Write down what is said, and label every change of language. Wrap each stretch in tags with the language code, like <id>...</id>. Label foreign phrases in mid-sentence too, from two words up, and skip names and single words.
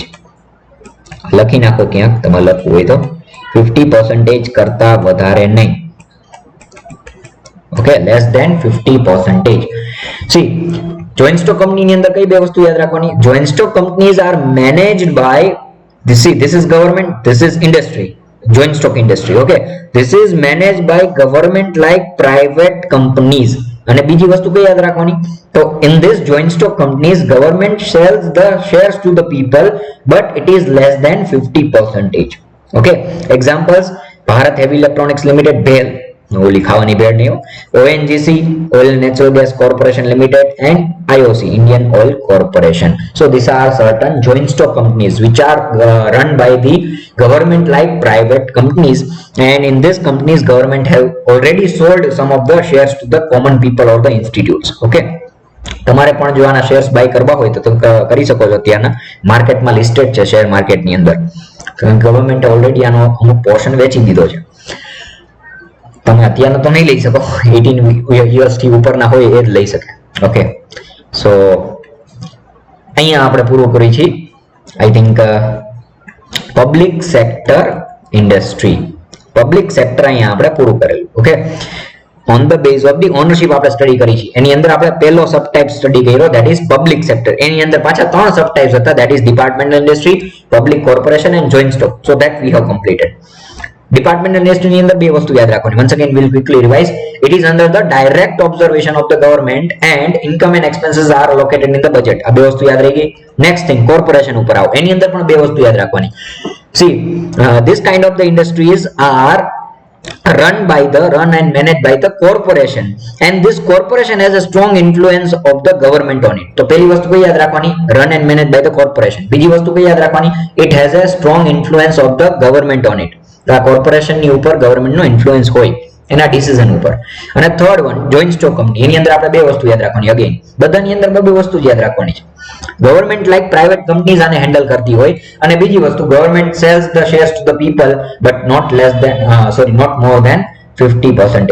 <gu>લખી નાખો ક્યાંક તમારે લખવું હોય તો, 50% કરતા વધારે નહીં.</gu> <en>okay, less than 50%. see joint stock companyની</en> <gu>અંદર કઈ બે વસ્તુ યાદ રાખવાની?</gu> <en>joint stock companies are managed by this is government, this is industry, joint stock industry. Okay, this is managed by government like private companies.</en> <gu>અને બીજી વસ્તુ કઈ યાદ રાખવાની?</gu> <en>તો in this joint stock companies government sells the shares to the people but it is less than 50%. Okay, examples: Bharat Heavy Electronics Limited, BHEL,</en> <gu>ઓલી ખાવાની ભેળ નહીં, ONGC,</gu> <en>Oil Natural Gas Corporation Limited, and IOC, Indian Oil Corporation. So these are certain joint stock companies which are run by the government like private companies, and in these companies government have already sold some of the shares to the common people or the institutes.</en> <gu>Okay, તમારે પણ જો આના</gu> <en>shares buy</en> <gu>કરવા હોય તો તમે કરી શકો છો. ત્યાંના માર્કેટમાં લિસ્ટેડ છે</gu> <en>share marketની</en> <gu>અંદર, ગવર્મેન્ટે ઓલરેડી આનો અમુક પોર્શન વેચી દીધો છે. તમે અત્યારનો તો નહીં લઈ શકો, 18 યર્સથી ઉપરના હોય એ જ લઈ શકે.</gu> <en>okay, so</en> <gu>અહીંયા આપણે પૂરું કરી છે</gu> <en>I think public sector industry. public sector</en> <gu>અહીંયા આપણે પૂરું કરેલું.</gu> <en>okay, on the base of the ownership</en> <gu>આપણે સ્ટડી કરી છે. એની અંદર આપણે પહેલો</gu> <en>sub type</en> <gu>સ્ટડી કર્યો,</gu> <en>that is public sector.</en> <gu>એની અંદર પાછા 3</gu> <en>sub types હતા, that is departmental industry, public corporation and joint stock. so that we have completed. Departmental industry</en> <gu>ની અંદર બે વસ્તુ યાદ રાખવાની.</gu> <en>Once again we'll quickly revise. It is under the direct observation of the government and income and expenses are allocated in the budget.</en> <gu>આ બે વસ્તુ યાદ રહી ગઈ.</gu> <en>Next thing,</en> <gu>corporation ઉપર આવો. એની અંદર પણ બે વસ્તુ યાદ રાખવાની.</gu> <en>See, this kind of the industries are run and managed by the corporation, and this corporation has a strong influence of the government on it.</en> <gu>તો પહેલી વસ્તુ કઈ યાદ રાખવાની?</gu> <en>run and managed by the corporation.</en> <gu>બીજી વસ્તુ કઈ યાદ રાખવાની?</gu> <en>it has a strong influence of the government on it.</en> <gu>આ કોર્પોરેશન ની ઉપર ગવર્નમેન્ટ નો ઇન્ફ્લુઅન્સ હોય એના ડિસિઝન ઉપર. અને</gu> <en>third one, joint stock company.</en> <gu>એની અંદર આપણે બે વસ્તુ યાદ રાખવાની. અગેન બધાની અંદર બે વસ્તુ યાદ રાખવાની છે.</gu> <en>government like private companies</en> <gu>આને હેન્ડલ કરતી હોય, અને બીજી વસ્તુ</gu> <en>government sells the shares to the people but not more than 50%.</en>